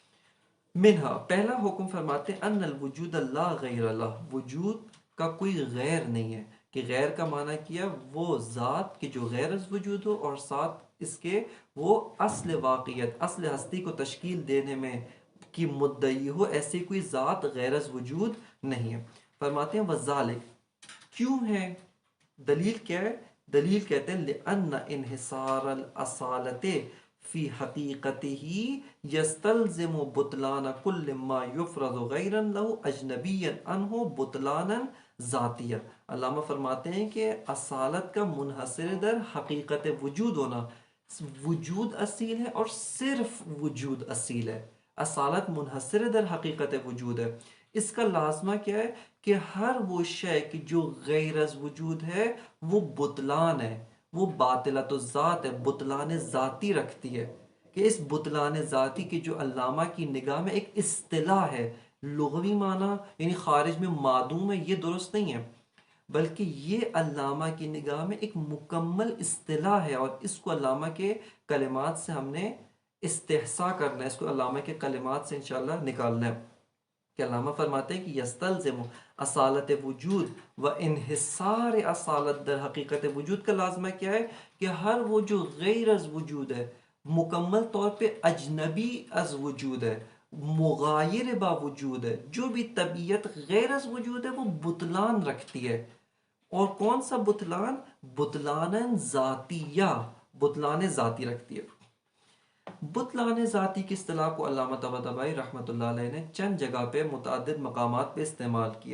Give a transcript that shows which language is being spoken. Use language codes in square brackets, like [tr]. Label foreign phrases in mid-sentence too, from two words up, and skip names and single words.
[ur] منہا پہلا حکم فرماتے ہیں [ar] ان الوجود لا غیر اللہ، [ur] وجود کا کوئی غیر نہیں ہے، کہ غیر کا معنی کیا وہ ذات کہ جو [fa] غیر از وجود [ur] ہو اور ساتھ اس کے وہ اصل واقعیت، اصل ہستی کو تشکیل دینے میں کی مدعی ہو، ایسی کوئی ذات [fa] غیر از وجود [ur] نہیں ہے۔ فرماتے ہیں وذالک، کیوں ہے؟ دلیل کیا ہے؟ دلیل کہتے ہیں [ar] لأن انحصار الاصالت فی حقیقتہ یستلزم بطلان کل ما یفرض غیرا له اجنبیا عنہ بطلانا ذاتیہ۔ [ur] علامہ فرماتے ہیں کہ اصالت کا [fa] منحصر در حقیقت وجود [ur] ہونا، وجود اصیل ہے اور صرف وجود اصیل ہے، اصالت [fa] منحصر در حقیقت وجود [ur] ہے، اس کا لازمہ کیا ہے کہ ہر وہ شے کہ جو [fa] غیر از وجود [ur] ہے وہ بطلان ہے، وہ [ar] باطلۃ الذات [ur] ہے، بطلان ذاتی رکھتی ہے، کہ اس بطلان ذاتی کی جو علامہ کی نگاہ میں ایک اصطلاح ہے، لغوی معنی یعنی خارج میں معدوم ہے، یہ درست نہیں ہے، بلکہ یہ علامہ کی نگاہ میں ایک مکمل اصطلاح ہے، اور اس کو علامہ کے کلمات سے ہم نے استحصا کرنا ہے، اس کو علامہ کے کلمات سے انشاءاللہ نکالنا ہے، کہ علامہ فرماتے ہیں کہ یستلزم اصالت وجود و انحصار اصالت [fa] در حقیقت وجود [ur] کا لازمہ کیا ہے کہ ہر وہ جو [fa] غیر از وجود [ur] ہے، مکمل طور پہ [fa] اجنبی از وجود [ur] ہے، [fa] مغایر با وجود [ur] ہے، جو بھی طبیعت [fa] غیر از وجود [ur] ہے وہ بطلان رکھتی ہے، اور کون سا بطلان؟ بطلان ذاتیہ، بطلان ذاتی رکھتی ہے۔ بطلان ذاتی کی اصطلاح کو علامہ طباطبائی [ar] رحمۃ اللہ علیہ [ur] نے چند جگہ پہ متعدد مقامات پہ استعمال کیے۔